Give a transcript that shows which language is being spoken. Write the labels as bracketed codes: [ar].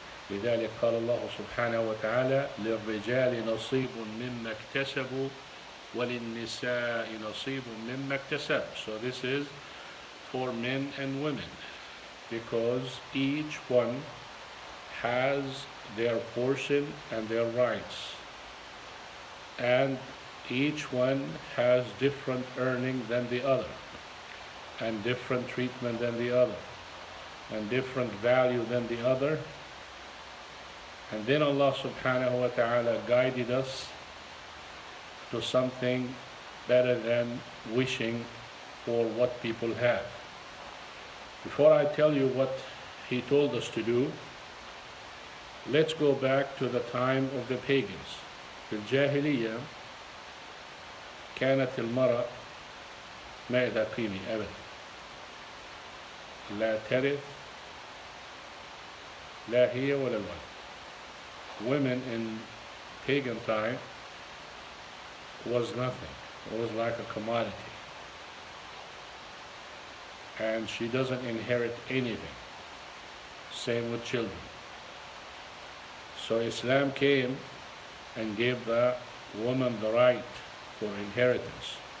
[ar] لذلك قال الله سبحانه وتعالى للرجال نصيب مما اكتسبوا وللنساء نصيب مما اكتسب. [en] So this is for men and women because each one has their portion and their rights, and each one has different earning than the other, and different treatment than the other, and different value than the other. And then Allah subhanahu wa ta'ala guided us to something better than wishing for what people have. Before I tell you what He told us to do, let's go back to the time of the pagans. [ar] في الجاهلية كانت المرأة ما إذا قيمي أبدا لا ترث لا هي ولا الولد. [en] Women in pagan time was nothing. It was like a commodity. And she doesn't inherit anything. Same with children. So Islam came and gave the woman the right for inheritance.